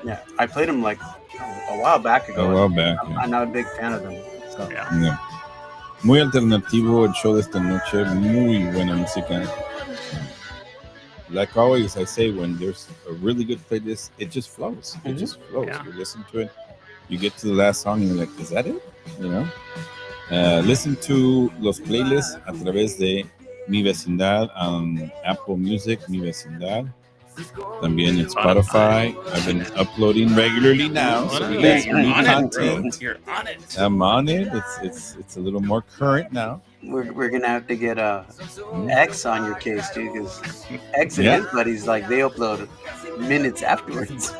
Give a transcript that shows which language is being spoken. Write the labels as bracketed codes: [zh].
[en] Yeah, I played them like a while back ago. A while back, yeah. I'm not a big fan of them. So. Yeah. Yeah. [es] Muy alternativo el show de esta noche. Muy buena música. [en] Like always, I say, when there's a really good playlist, it just flows. It just flows. Yeah. You listen to it, you get to the last song, and you're like, is that it? Listen to los playlists [es] a través de [en] Mi Vecindad on Apple Music, Mi Vecindad. [es] También en Spotify. [en] I've been uploading regularly now, so we got some new You're on it, bro. content. You're on it. I'm on it. It's a little more current now. We're gonna have to get X on your case too, because X and his buddies, like, they upload minutes afterwards.